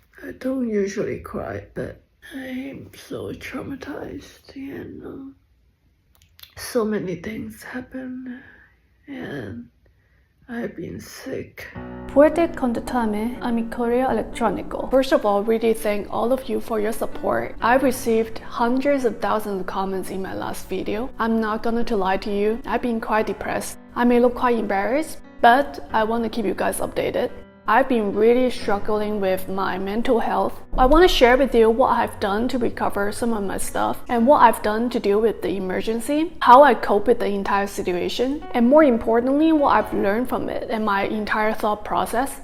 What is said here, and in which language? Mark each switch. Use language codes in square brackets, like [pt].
[en] I don't usually cry, but I'm so traumatized and so many things happen and I've been sick. [es] Puede contarme a mi correo electrónico. [en] First of all, really thank all of you for your support. I've received hundreds of thousands of comments in my last video. I'm not gonna lie to you, I've been quite depressed. I may look quite embarrassed, but I want to keep you guys updated. I've been really struggling with my mental health. I want to share with you what I've done to recover some of my stuff and what I've done to deal with the emergency, how I cope with the entire situation, and more importantly, what I've learned from it and my entire thought process.